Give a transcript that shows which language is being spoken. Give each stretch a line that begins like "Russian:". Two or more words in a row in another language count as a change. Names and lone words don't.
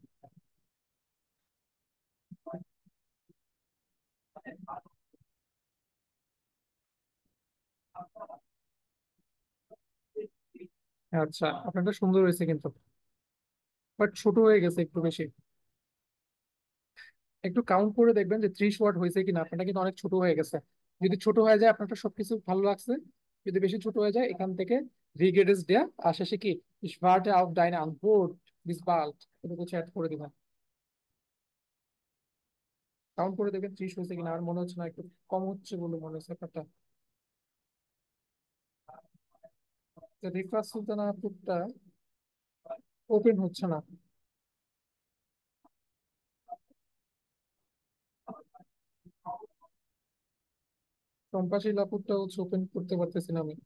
Bangla: আচ্ছা, আপনারটা সুন্দর হয়েছে কিন্তু, বাট ছোট হয়ে গেছে একটু বেশি। একটু কাউন্ট করে দেখবেন যে 30 ওয়াট হয়েছে কিনা, আপনারটা কিন্তু অনেক ছোট হয়ে গেছে। যদি ছোট হয়ে যায় আপনারটা সবকিছু ভালো লাগছে, যদি বেশি ছোট হয়ে যায় এখান থেকে রিগেডেস দেয়া আর শেষে কি
German: Ich warte auf deine Antwort, bis bald,
Bangla: এটা কিছু অ্যাড করে দিবেন। কাউন্ট করে দেখবেন 30 হয়েছে কিনা, আমার মনে হচ্ছে না, একটু কম হচ্ছে বলে মনে হচ্ছে ব্যাপারটা। রিফাত সুলতানা আপুরটা ওপেন হচ্ছে না। চম্পাশীল আপুরটা হচ্ছে ওপেন করতে পারতেছি না আমি।